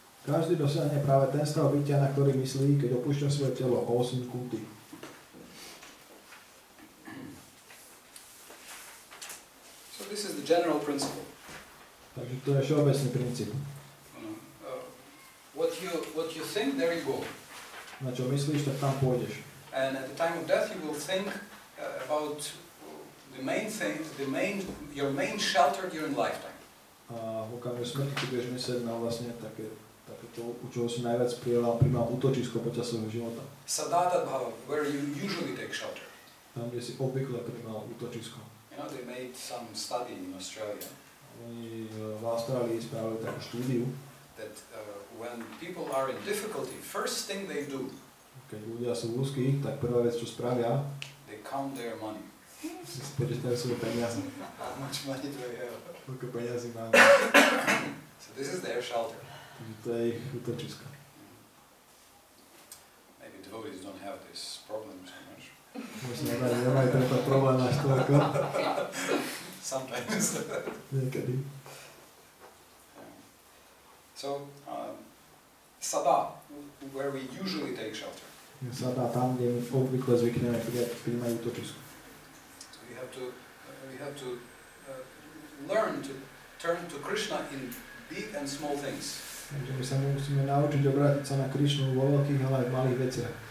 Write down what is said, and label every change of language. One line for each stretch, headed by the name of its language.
Slovak: Každý dosiahne práve ten stav bytia, na ktorý myslí, keď opúšťa svoje telo, osm kulty.
English: So this is the general principle.
Slovak: Takže to je všeobecný princíp.
English: What you think, there you go.
Slovak: Na čo myslíš, tak tam pôjdeš.
English: And at the time of death, you will think about the main thing, your main shelter during lifetime.
Slovak: A v okamihu smrti ty budeš myslieť na vlastne takéto, u čoho si najviac primal útočisko počas svojho života.
English: Sadata bhava, where you usually take shelter.
Slovak: Tam, kde si obvykle primal útočisko.
English: They made some study in Australia.
Slovak: Oni v Austrálii spravili takú štúdiu,
English: that when people are in difficulty, first thing they do,
Slovak: keď ľudia sú v úzkých, tak prvá vec, čo spravia,
English: they count their money.
Slovak: Si spočítajú svoje peniaze.
English: How much money do I have?
Slovak: Koľko peniazy máme.
English: So this is their shelter.
Slovak: Takže to je ich útočisko.
English: Maybe devotees don't have this problem so much.
Slovak: Možno nemajú tento problém až toľko.
English: Sometimes.
Slovak: Niekedy.
English: So, sada, where we usually take shelter.
Slovak: Sada tam, kde my obvykle zvykneme príjmať útočisko.
English: So we have to learn to turn to Krishna in big and small things.
Slovak: Takže my sa musíme naučiť obrátiť sa na Krišnu vo veľkých, ale aj v malých veciach.